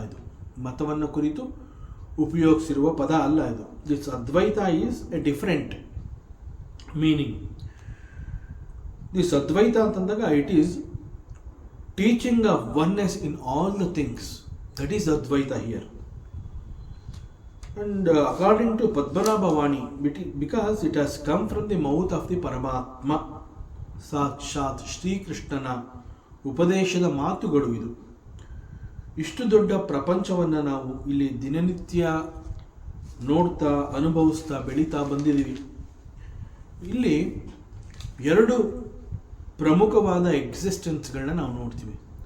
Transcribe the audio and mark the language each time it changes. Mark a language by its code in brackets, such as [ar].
[kn] ಇದು ಮತವನ್ನು ಕುರಿತು ಉಪಯೋಗಿಸಿರುವ ಪದ ಅಲ್ಲ. [en] ಇದು this Advaita is a different meaning. This Advaita ಅಂತಂದಾಗ it is teaching of oneness in all the things. That is Advaita here. And according to Padmanabha Vani, because it has come from the mouth of the Paramatma, [kn] ಸಾಕ್ಷಾತ್ ಶ್ರೀಕೃಷ್ಣನ ಉಪದೇಶದ ಮಾತುಗಳು ಇದು. ಇಷ್ಟು ದೊಡ್ಡ ಪ್ರಪಂಚವನ್ನು ನಾವು ಇಲ್ಲಿ ದಿನನಿತ್ಯ ನೋಡ್ತಾ ಅನುಭವಿಸ್ತಾ ಬೆಳೀತಾ ಬಂದಿದ್ದೀವಿ. ಇಲ್ಲಿ ಎರಡು ಪ್ರಮುಖವಾದ ಎಕ್ಸಿಸ್ಟೆನ್ಸ್ಗಳನ್ನ ನಾವು ನೋಡ್ತೀವಿ.